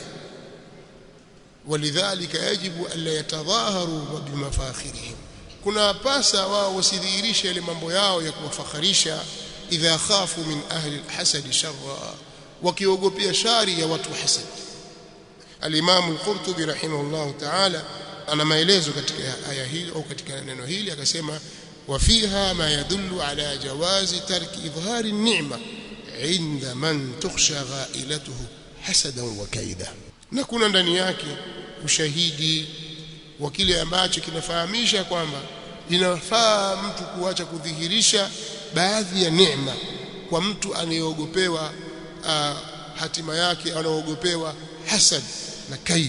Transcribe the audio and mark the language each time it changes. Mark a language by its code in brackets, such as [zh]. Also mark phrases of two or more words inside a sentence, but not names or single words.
[ar] ولذلك يجب ألا يتظاهروا بمفاخرهم, [sw] kuna pasa wao wasidhihirishe yale mambo yao ya kuwafakharisha. [ar] إذا خافوا من أهل الحسد شرا, [sw] wakiogopea shari ya watu hasad. Al-Imam al-Qurtubi [ar] رحمه الله تعالى [sw] ana maelezo katika aya hii au katika neno hili, akasema [ar] وفيها ما يدل على جواز ترك إظهار النعمة عند من تخشى غائلته حسدا وكيدا. [sw] na kuna ndani yake ushahidi wa kile ambacho kinafahamisha kwamba inafaa mtu kuacha kudhihirisha baadhi ya neema kwa mtu anayeogopewa hatima yake, anaogopewa hasad na kaid.